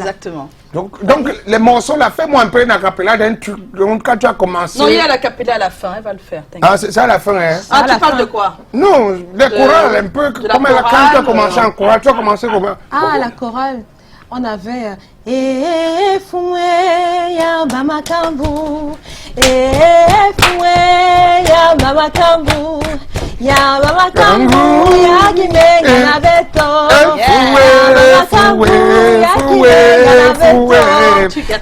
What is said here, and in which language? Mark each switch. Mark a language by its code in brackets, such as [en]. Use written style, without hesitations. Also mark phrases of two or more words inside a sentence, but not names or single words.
[fr] exactement. Donc les morceaux là, fais-moi un peu une acapella d'un truc. Donc quand tu as commencé. Non, il y a la capella à la fin, elle va le faire. Ah, c'est ça à la fin, hein? Ah, à la tu parles fin. de quoi? Non, les chorales un peu. de la Comment quand tu as chorale, commencé en chorale, tu as commencé comment? Ah, la chorale. On avait [kg] foué ya mama kambu, foué ya mama kambu, ya mama kambu ya gimenga na beto, ya mama kambu ya gimenga na beto.